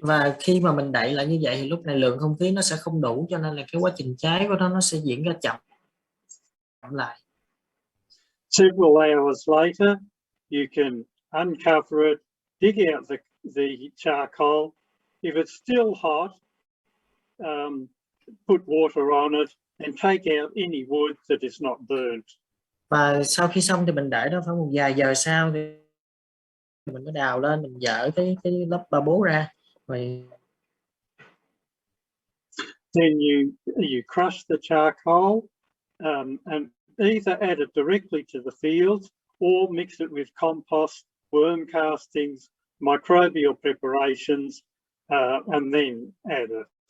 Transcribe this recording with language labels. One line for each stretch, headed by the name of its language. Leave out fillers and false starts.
Vietnamese: Và khi mà mình đậy lại như vậy thì lúc này lượng không khí nó sẽ không đủ, cho nên là cái quá trình cháy của nó sẽ diễn ra chậm lại.
English: Several hours later, you can uncover it, dig out the charcoal. If it's still hot, put water on it and take out any wood that is not burnt.
Vietnamese: Và sau khi xong thì mình để đó khoảng một vài giờ sau thì mình có đào lên, mình dỡ cái lớp ba bố ra. Rồi
English: then you crush the charcoal and either add it directly to the fields or mix it with compost, worm castings, microbial preparations, and then add it.